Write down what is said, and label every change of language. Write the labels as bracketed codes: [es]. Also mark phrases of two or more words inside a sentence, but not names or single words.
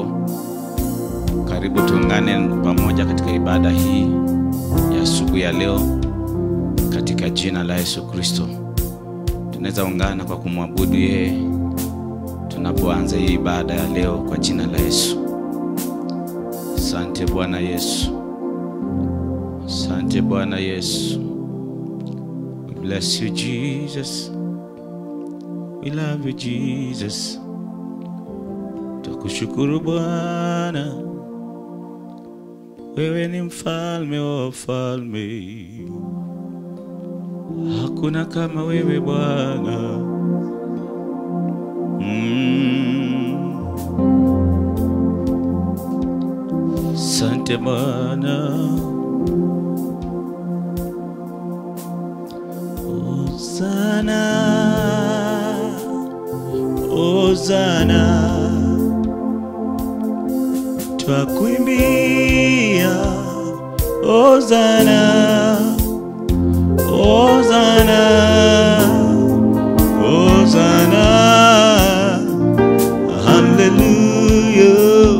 [sw] Karibu tuungane pamoja katika ibada hii ya asubuhi ya leo katika jina la Yesu Kristo. Tunaweza ungana kwa kumwabudu yeye tunapoanza hii ibada ya leo kwa jina la Yesu. Asante Bwana Yesu. Asante Bwana Yesu. [en] We bless you Jesus. We love you Jesus. [sw] Tukushukuru Bwana. Wewe ni mfalme wa wafalme. Hakuna kama wewe Bwana. Asante Bwana. Hosana, Hosana, twakuimbia. Hosana, Hosana, Hosana, hallelujah.